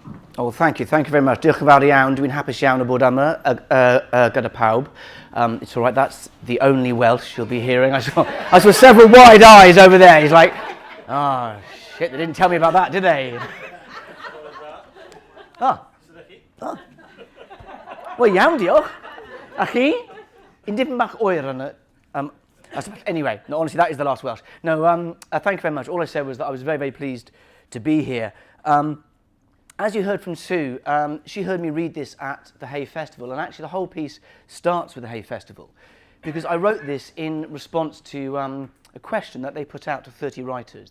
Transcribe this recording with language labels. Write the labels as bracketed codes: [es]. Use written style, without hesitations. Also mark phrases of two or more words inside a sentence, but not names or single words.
[en] Oh, thank you very much. [cy] Diolch yn fawr iawn. Dwi'n hapus iawn o bod yma gyda pawb. [en] It's all right, that's the only Welsh you'll be hearing. I saw several wide eyes over there. He's like, oh, shit, they didn't tell me about that, did they? [cy] Oh. Wel, iawn, diolch. A chi? Un dipyn bach oer yn y... [en] Anyway, no, honestly, that is the last Welsh. No, thank you very much. All I said was that I was very, very pleased to be here. As you heard from Sue, she heard me read this at the Hay Festival, and actually the whole piece starts with the Hay Festival, because I wrote this in response to a question that they put out to 30 writers.